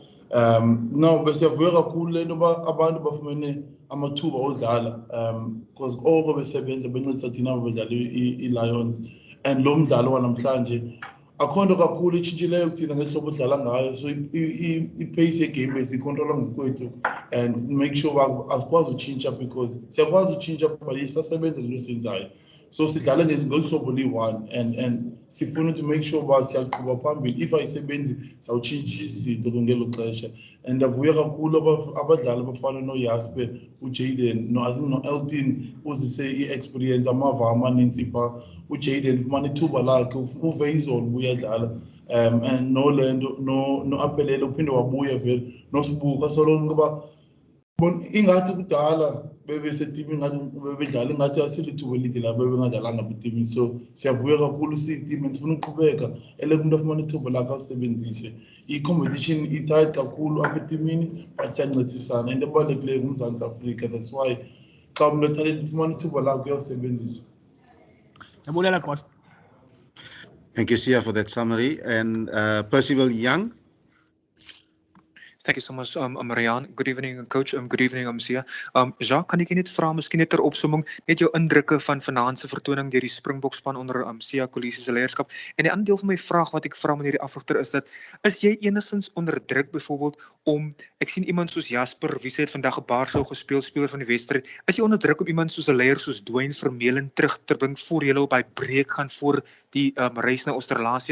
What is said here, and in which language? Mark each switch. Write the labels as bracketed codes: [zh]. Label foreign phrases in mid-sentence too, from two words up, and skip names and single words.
[xh] No, besiyavuya kakhulu le nto uba abantu bafumene amathuba odlala, because oko besebenza bencedisa thina badlala ii-Lions, and lo mdlalo wanamhlanje akho nto kakhulu itshintshileyo kuthina ngehlobo odlala ngayo. So i-pace yegame besiyikhontrola ngokwethu [en] and make sure [xh] uba asikwazi utshintsha, because siyakwazi utshintsha but isasebenza le nto siyenzayo. So sidlale ngolu hlobo liyi-one and sifuna [en] to make sure [xh] uba siyaqhuba phambili. If ayisebenzi sawutshintsha izinto ngelo xesha. And ndavuya kakhulu abadlali abafana noJasper, uJaden, [en] I think [xh] no-Elton uzise i-experience, amava amaninzi phaa. uJaden ufumana ithuba lakhe, uve izolo uyadlala, and nolento no-Aphelele uphinde wabuya vele, noSibuka soloko uba ingathi kudala bebesetimini ngathi bebedlala ingathi asilithuba elide la bebengadlalanga kwitimini. So siyavuya kakhulu siyitim and sifuna uqhubeka, eleke umntu afumana ithuba lakhe alisebenzise. I-competition itight kakhulu apha etimini but siyancedisana, into ebalulekileyo kuMzantsi Afrika. [en] That's why [xh] xa umntu ethatha ufumana ithuba lakhe uyalisebenzisa. Yabulela Gqasho. [en] Thank you, Sia, for that summary. And Percival Young. Thank you so much, Marianne. Good evening, Coach. Good evening, Sia. [af] Jacques, kan ek net vra, miskien net ter opsomming, net jou indrukke van vanaand se vertoning deur die Springbokspan onder Sia Kolisi se leierskap. En 'n ander deel van my vraag wat ek vra meneer die afrigter is dat, is jy enigstens onder druk byvoorbeeld om, ek sien iemand soos Jasper, wie sê het vandag 'n paar sou gespeel, speler van die wedstryd, is jy onder druk om iemand soos 'n leier soos Dwayne Vermeulen terug te bring voor julle op hy breek gaan voor die reis na Australië?